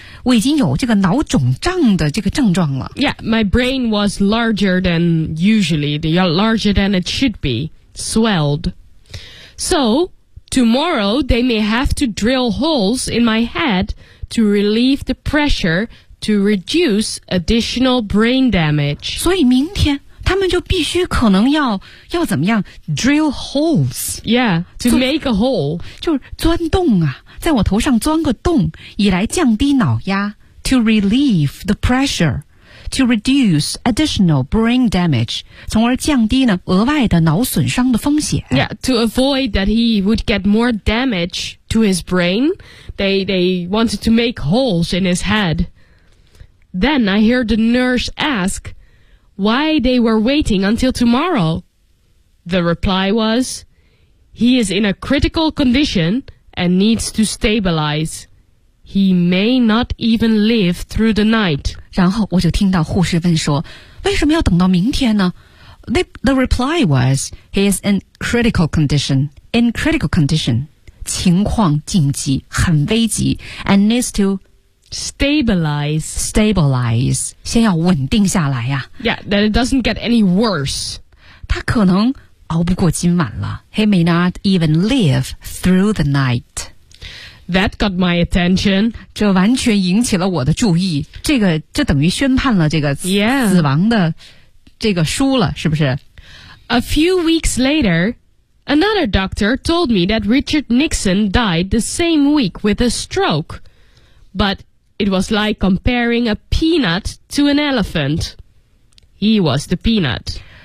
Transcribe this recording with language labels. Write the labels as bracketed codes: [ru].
[zh] 我已经有这个脑肿胀的这个症状了。 [en] Yeah, my brain was larger than usually, larger than it should be, swelled. So, tomorrow they may have to drill holes in my head to relieve the pressure to reduce additional brain damage. [zh] 所以明天他们就必须可能要怎么样 [en] drill holes. Yeah, to make a hole. [zh] 就钻洞啊。在我头上钻个洞以来降低脑压 [en] to relieve the pressure to reduce additional brain damage [zh] 从而降低呢额外的脑损伤的风险 [en] Yeah, to avoid that he would get more damage to his brain they wanted to make holes in his head Then I heard the nurse ask why they were waiting until tomorrow The reply was he is in a critical condition and needs to stabilize. He may not even live through the night. [zh] 然后我就听到护士问说，为什么要等到明天呢？ [en] The reply was, he is in critical condition. In critical condition, [zh] 情况紧急，很危急 [en] and needs to stabilize. Stabilize, [zh] 先要稳定下来呀。 [en] Yeah, that it doesn't get any worse. [zh] 他可能熬不过今晚了。 [en] He may not even live through the night. That got my attention. [zh] 这完全引起了我的注意。这个就等于宣判了这个 死亡的。这个输了是不是 [en] A few weeks later, another doctor told me that Richard Nixon died the same week with a stroke. But it was like comparing a peanut to an elephant. He was the peanut.